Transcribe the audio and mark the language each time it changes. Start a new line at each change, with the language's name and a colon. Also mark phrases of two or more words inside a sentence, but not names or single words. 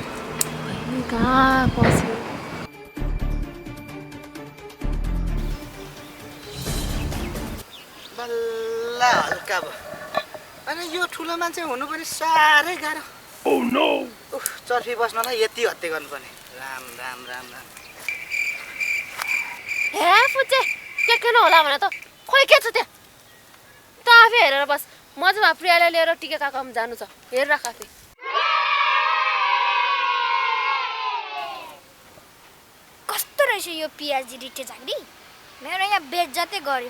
Nepali: कहाँ पस्यो? बल्ल हल्का भयो। अनि यो ठुलो मान्छे हुनु पनि साह्रै गाह्रो। उफ, चर्फी बस्नलाई यति हत्या गर्नुपर्ने। राम राम राम राम। हे फुच्चे, के किन होला भने त? खोइ के छ त्यहाँ? त आफै हेरेर बस। म चाहिँ प्रियालाई लिएर टिका काकामा जानु छ। हेरिराख आफै। कस्तो रहेछ यो पिएचडी रिटे झाँक्री? मेरो यहाँ बेइज्जतै गर्यो।